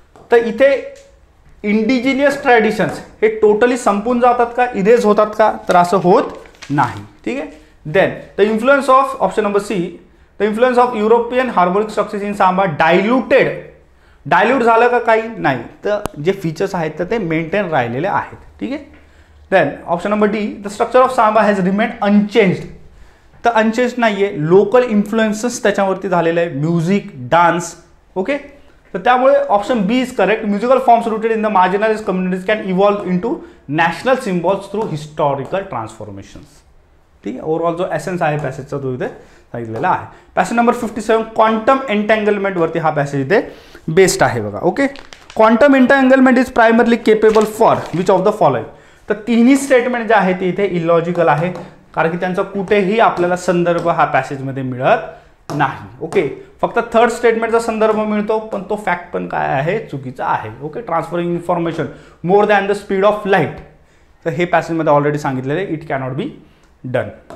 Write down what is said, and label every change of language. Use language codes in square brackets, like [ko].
[mr] तर इथे indigenous traditions हे टोटली संपून जातात का, इरेज होतात का, तर असं होत नाही. ठीक आहे. [en] then the influence of option number C, the influence of European harmonic structures in samba dilute [mr] झालं का, काही नाही, तर जे फीचर्स आहेत तर ते मेंटेन राहिलेले आहेत. ठीक आहे. [en] Then option number D, the structure of samba has remained unchanged. [mr] तर अनचेंज नाही आहे, लोकल इन्फ्लुएन्सेस त्याच्यावरती झालेले आहे, म्युझिक, डान्स. [en] okay, [mr] तर त्यामुळे [en] Option B is correct. Musical forms rooted in the marginalised communities can evolve into national symbols through historical transformations. [mr] ठीक आहे. ओव्हरऑल जो एसेन्स आहे पॅसेजचा तो इथे सांगितलेला आहे. पॅसेज नंबर 57 क्वांटम एंटँगलमेंट वरती हा पॅसेज इथे बेस्ड आहे बघा. [en] Okay, quantum entanglement is primarily capable for which of the following. [mr] तर तिन्ही स्टेटमेंट जे आहे ते इथे इलॉजिकल आहे, कारण की त्यांचा कुठेही आपल्याला संदर्भ हा पॅसेजमध्ये मिळत नाही. ओके, फक्त थर्ड स्टेटमेंटचा संदर्भ मिळतो, पण तो फॅक्ट पण काय आहे, चुकीचा आहे. [en] okay, transferring information more than the speed of light, [mr] तर हे पॅसेजमध्ये ऑलरेडी सांगितलेले, [en] It cannot be done.